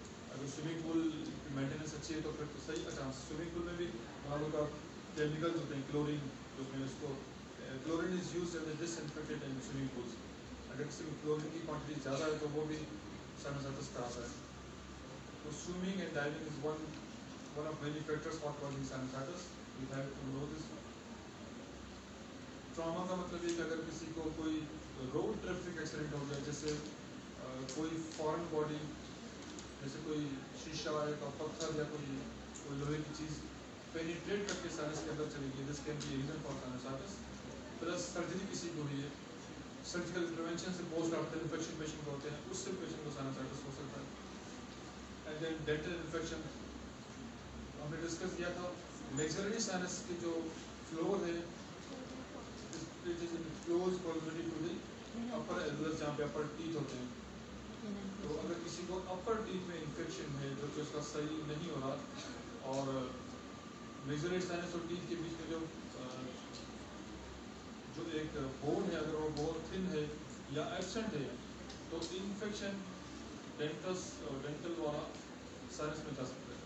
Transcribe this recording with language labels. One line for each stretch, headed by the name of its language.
Urdu: اگر swimming pool کی maintenance اچھی ہے تو پھر صحیح اچھا. سوئمنگ پول میں بھی ہمارے کا کیمیکلز ہوتے ہیں, کلورین, جو میں اس کو
English: Chlorine is use as a disinfectant in swimming pools.
Urdu: اگر کسی میں کلورین کی کوانٹٹی زیادہ ہے تو وہ بھی سائنوسائٹس کراتا ہے.
English: So swimming and diving is one of many factors for causing sinusitis. We have to know this.
Urdu: Trauma کا مطلب یہ کہ اگر کسی کو کوئی روڈ ٹریفک ایکسیڈنٹ ہو گیا, جیسے کوئی فارن باڈی, جیسے کوئی شیشہ یا پتھر یا کوئی لوہے کی چیز پینیٹریٹ کر کے سائنس کے اندر چلی گئی,
English: This can be reason for sinusitis.
Urdu: Plus surgery کسی کو ہوئی ہے, سرجیکل انٹروینشن سے پوسٹ آفٹر انفیکشن پیشنٹ ہوتے ہیں, اس سے پیشنٹ کو سائنوسائٹس ہو سکتا ہے.
English: and then
Urdu: ڈینٹل انفیکشن ہم نے ڈسکس کیا تھا. میگزلری سائنس کی جو فلور ہے,
English: it is in close proximity to the
Urdu: اپر ایلبس جہاں پہ اپر ٹیتھ ہوتے ہیں. تو اگر کسی کو اپر ٹیتھ میں انفیکشن ہے جو کہ اس کا صحیح نہیں ہو رہا اور میزوریٹ سائنس اور ٹیتھ کے بیچ میں جو ایک بون ہے اگر وہ بہت تھن ہے یا ایبسنٹ ہے تو انفیکشن ڈینٹل والا سائنس میں جا سکتا ہے.